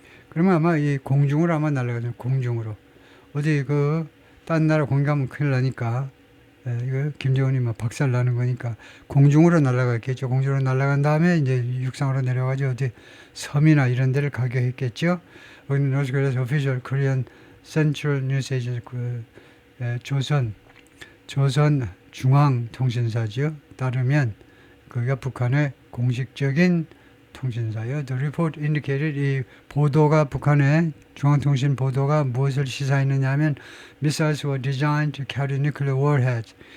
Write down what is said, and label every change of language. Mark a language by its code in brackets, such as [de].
[ko] 그러면 아마 이 공중으로 아마 날아가죠. 공중으로. 어디 딴 나라 공격하면 큰일 나니까, 이거 김정은이 막 박살 나는 거니까 공중으로 날아갔겠죠. 공중으로 날아간 다음에 이제 육상으로 내려가지고 어디 섬이나 이런 데를 가격했겠죠. [en] 여기는 노스 코리아's official Korean Central News Agency, [ko] 조선 중앙통신사죠. 따르면 거기가 북한의 공식적인 통신사요. [en] The report indicated, [ko] 이 보도가 북한의 중앙통신 보도가 무엇을 시사했느냐 하면 [en] missiles were designed to carry nuclear warheads.